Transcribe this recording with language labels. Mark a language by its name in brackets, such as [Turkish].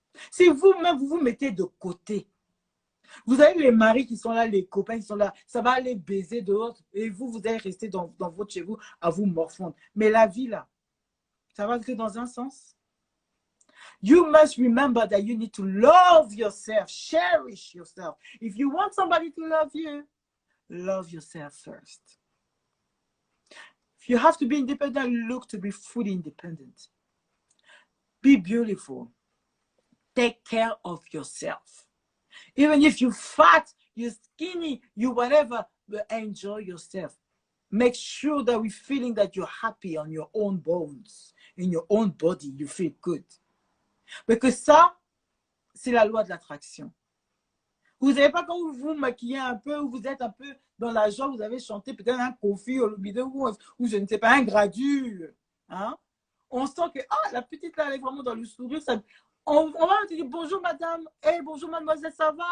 [French] Si vous-même, vous vous mettez de côté. Vous avez les maris qui sont là, les copains qui sont là, ça va aller baiser dehors et vous allez rester dans votre chez vous à vous morfondre. Mais la vie là, ça va que dans un sens. [English] You must remember that you need to love yourself, cherish yourself. If you want somebody to love yourself first. If you have to be independent, look to be fully independent. Be beautiful. Take care of yourself. Even if you're fat, you're skinny, you whatever, but enjoy yourself. Make sure that we're feeling that you're happy on your own bones, in your own body, you feel good. [French] Parce que ça, c'est la loi de l'attraction. Vous n'avez pas quand vous vous maquillez un peu, ou vous êtes un peu dans la joie, vous avez chanté peut-être un Kofi ou je ne sais pas, un Gradule. Hein? On sent que la petite là, elle est vraiment dans le sourire. Ça, on va te dire bonjour madame, hey, bonjour mademoiselle, ça va?